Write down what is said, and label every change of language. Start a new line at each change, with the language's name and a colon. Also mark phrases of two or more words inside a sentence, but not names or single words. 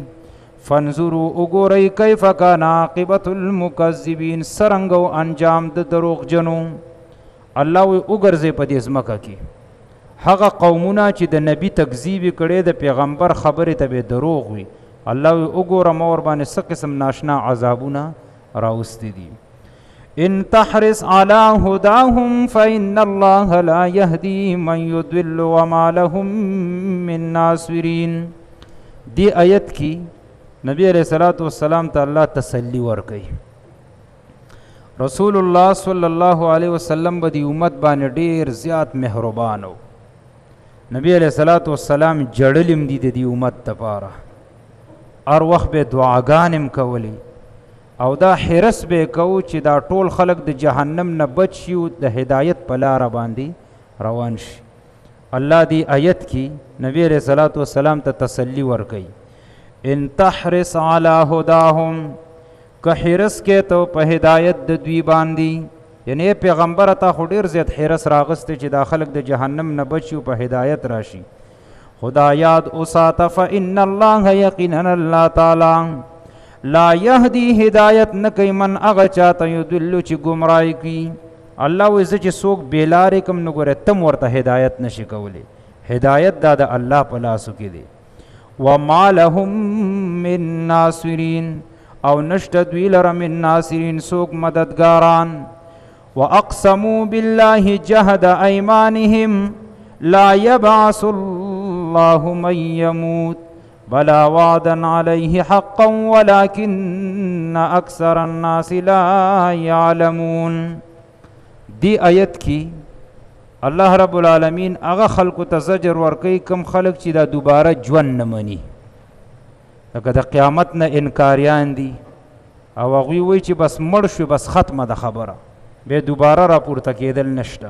Pashto: فانظروا وګورئ
Arabic: کیف کان عاقبة المکذبین،
Pashto: څرنګه و انجام د دروغجنو. الله وی وګرځئ په دې ځمکه کې هغه قومونه چې د نبی تکذیب کړي، د پیغمبر خبرې ته به دروغ وي. الله وی وګوره ما ورباندې څه قسم ناشنا عذابونه راوستي دي.
Arabic: ان تحرص على هداهم فإن الله لا يهدي من يضل وما لهم من ناصرین.
Pashto: دی آیت کی نبی
Arabic: علیہ الصلوۃ والسلام
Pashto: ته الله تسلی ورکړي.
Arabic: رسول الله صلی الله علیه وسلم
Pashto: به دی امت باندې ډیر زیات مهربان و. نبی
Arabic: علیہ الصلوۃ والسلام
Pashto: جړلم دي د دې امت لپاره، هر وخت به دعاګانې کولی او دا حرس به کو چې دا ټول خلق د جهنم نه بچ شي او د هدایت په لاره باندې روان شي. الله دی آیت کی نبی
Arabic: علیہ الصلوۃ والسلام
Pashto: ته تسلی ورکړي.
Arabic: ان تحرص على هداهم،
Pashto: که حرس کې ته په هدایت د دوی باندې، یعنی پیغمبر ته خو ډیر زیات حرس راغسته چې دا خلق د جهنم نه بچي او په هدایت راشي. خدا یاد اوساته
Arabic: فإن الله،
Pashto: یقینا الله تعالی
Arabic: لا یهدی
Pashto: هدایت نه کوي من هغه چاته یضل چې ګمراهي کوي. الله وایي زه چې څوک بېلارې کم نو ګوره تم ورته هدایت نشي کولی. هدایت دا د الله په لاسو کې دی.
Arabic: وما لهم من ناصرین،
Pashto: او نشته دوی لره
Arabic: من ناصرین
Pashto: څوک مددګاران.
Arabic: واقسموا بالله جهد ایمانهم لا يبعث الله من يموت بلا وعدا عليه حقا ولكن اکثر الناس لا يعلمون.
Pashto: دی آیت کی
Arabic: الله رب العالمین
Pashto: هغه خلق ته زجر ورکوي کم خلق چې دا دوباره ژوند نه مني، لکه د قیامت نه انکاریان دي او هغوی وایي چې بس مړ شو بس ختمه ده خبره، بیا دوباره راپورته کېدل نشته.